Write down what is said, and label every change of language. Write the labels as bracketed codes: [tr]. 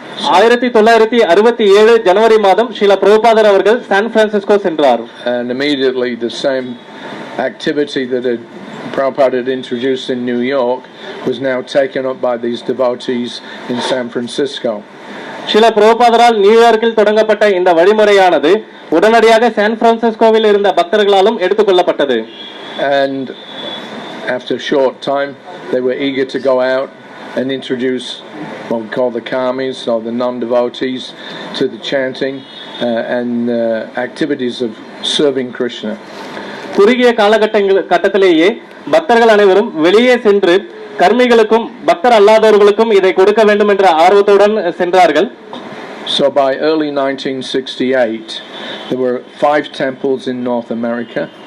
[ta] 1967 ஜனவரி மாதம் ஸ்ரீல பிரபுபாதர் அவர்கள் சான் பிரான்சிஸ்கோ சென்றார். [en] And immediately the same activity that Prabhupada had introduced in New York was now taken up by these devotees in San Francisco. [ta] Srila பிரபுபாதரால் நியூயார்க்கில் தொடங்கப்பட்ட இந்த வழிமுறையானது உடனடியாக சான் பிரான்சிஸ்கோவில் இருந்த பக்தர்களாலும் எடுத்துக்கொள்ளப்பட்டது. [en] And after a short time they were eager to go out and introduce what we call the karmis or the non-devotees to the chanting and activities of serving Krishna. [ta] குறுகிய காலகட்டத்திலேயே பக்தர்கள் அனைவரும் வெளியே சென்று கர்மிகளுக்கும் பக்தர் அல்லாதவர்களுக்கும் இதை கொடுக்க வேண்டும் என்ற ஆர்வத்துடன் சென்றார்கள். [en] So by early 1968 there were 5 temples in North America.